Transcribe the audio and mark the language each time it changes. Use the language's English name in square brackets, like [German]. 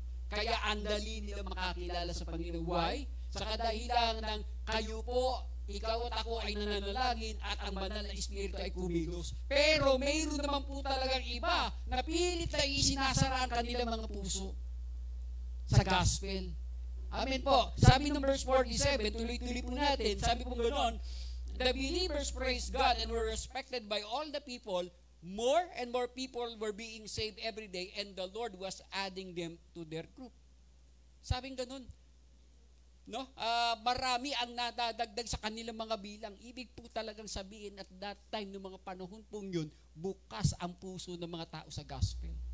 [Filipino] Kaya andali nila makakilala sa Panginoon. [English] Why? [Filipino] Sa kadahilan ng kayo po, ikaw at ako ay nananalangin at ang banal na Espiritu ay kumilos. Pero mayroon naman po talagang iba na pilit na isinasara ang kanilang mga puso sa gospel. Amen po. Sabi ng verse 47, tuloy-tuloy po natin, sabi po gano'n, [English] the believers praised God and were respected by all the people. More and more people were being saved every day and the Lord was adding them to their group. [Filipino] Sabing gano'n. No? Marami ang nadadagdag sa kanilang mga bilang. Ibig po talagang sabihin [English] at that time, [Filipino] ng mga panahon pong yun, bukas ang puso ng mga tao sa gospel.